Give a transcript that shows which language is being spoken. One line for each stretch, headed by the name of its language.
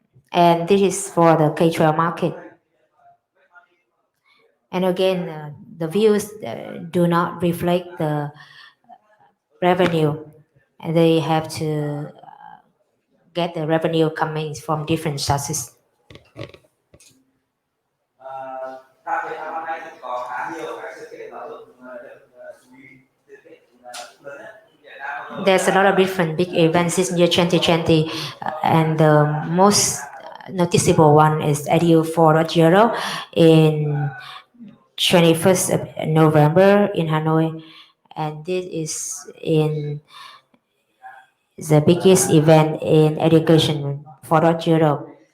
English: And this is for the K-12 market. And again, the views do not reflect the revenue. And they have to get the revenue coming from different sources.
Vietnamese: Đặc biệt là năm nay thì có khá nhiều các sự kiện giáo dục được chú ý. Sự kiện lớn nhất Việt Nam.
English: There's a lot of different big events this year 2020, and the most noticeable one is Edu 4.0 in 21st of November in Hanoi, and this is in the biggest event in education 4.0.